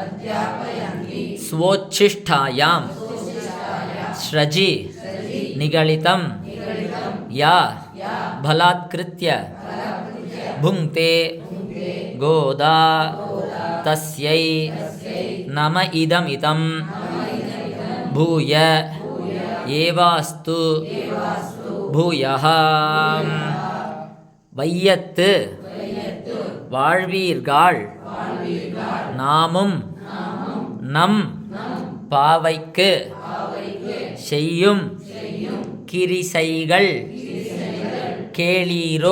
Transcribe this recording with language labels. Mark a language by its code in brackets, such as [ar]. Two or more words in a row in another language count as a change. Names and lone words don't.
[sa] ಸ್ವೋಚ್ಛಿಷ್ಟಾಯಾಂ ಸ್ರಜಿ ನಿಗಳಿತಂ ಯಾ ಬಲಾತ್ಕೃತ್ಯ ಭುಂಕ್ತೆ ಗೋದಾ ತಸ್ಯೈ ನಮ ಇದಮಿದಂ ಭೂಯ ಏವಾಸ್ತು ಭೂಯಃ. [ta] வையத்து வாழ்வீர்கள் நாமும் நம் பாவைக்கு செய்யும் கிரிசைகள் கேளீரோ.